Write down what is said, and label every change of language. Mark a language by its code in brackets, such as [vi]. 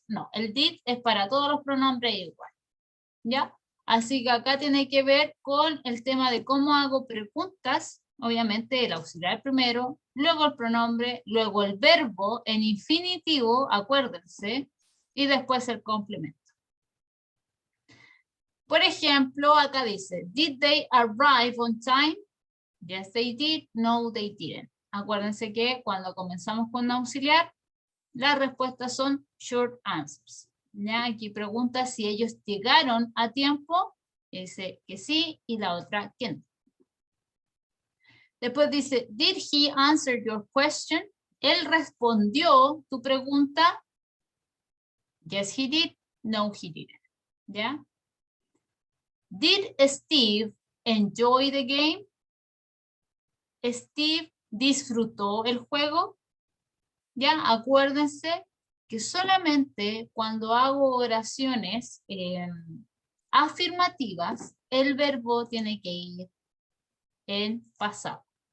[es] No, el did es para todos los pronombres igual. ¿Ya? Así que acá tiene que ver con el tema de cómo hago preguntas. Obviamente el auxiliar primero, luego el pronombre, luego el verbo en infinitivo, acuérdense, y después el complemento. Por ejemplo, acá dice, [en] did they arrive on time? Yes, they did. No, they didn't. [es] Acuérdense que cuando comenzamos con un auxiliar, las respuestas son [en] short answers. [es] ¿Ya? Aquí pregunta si ellos llegaron a tiempo, dice que sí, y la otra que no. Después dice, [en] did he answer your question? [es] Él respondió tu pregunta. [en] Yes, he did. No, he didn't. [es] ¿Ya? [en] Did Steve enjoy the game? [es] Steve disfrutó el juego. Ya, acuérdense que solamente cuando hago oraciones afirmativas, el verbo tiene que ir en pasado.